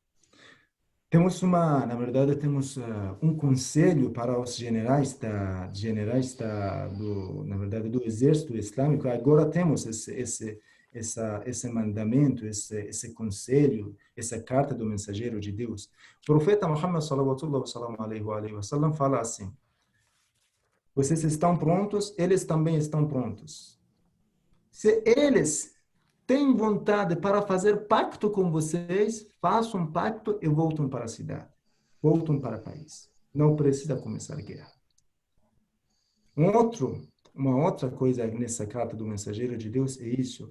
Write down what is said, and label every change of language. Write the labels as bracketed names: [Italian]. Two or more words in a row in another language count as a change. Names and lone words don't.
[Portuguese] Na verdade, temos um conselho para os na verdade, do exército islâmico. Agora temos esse mandamento, esse conselho, essa carta do mensageiro de Deus. O profeta Muhammad [Arabic] صلى الله عليه وسلم [Portuguese] fala assim: vocês estão prontos, eles também estão prontos. Se eles têm vontade para fazer pacto com vocês, façam um pacto e voltem para a cidade. Voltem para o país. Não precisa começar a guerra. Uma outra coisa nessa carta do mensageiro de Deus é isso.